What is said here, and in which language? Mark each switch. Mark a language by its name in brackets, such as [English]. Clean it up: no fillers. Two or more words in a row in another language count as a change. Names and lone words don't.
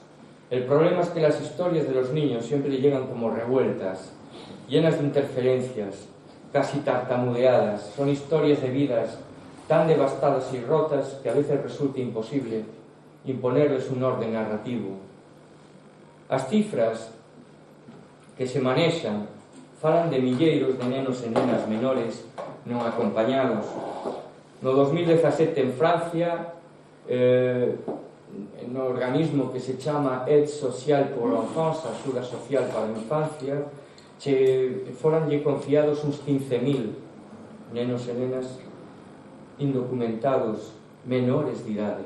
[Spanish] El problema es que las historias de los niños siempre llegan como revueltas, llenas de interferencias, casi tartamudeadas. Son historias de vidas tan devastadas y rotas que a veces resulta imposible imponerles un orden narrativo. [Galician] As cifras que se manexan falan de milleiros de nenos e nenas menores non acompañados. No 2017 en Francia, no organismo que se chama Aide Sociale pour l'Enfance, Axuda Social para a Infancia, foranlle confiados uns 15.000 nenos e nenas indocumentados menores de idade.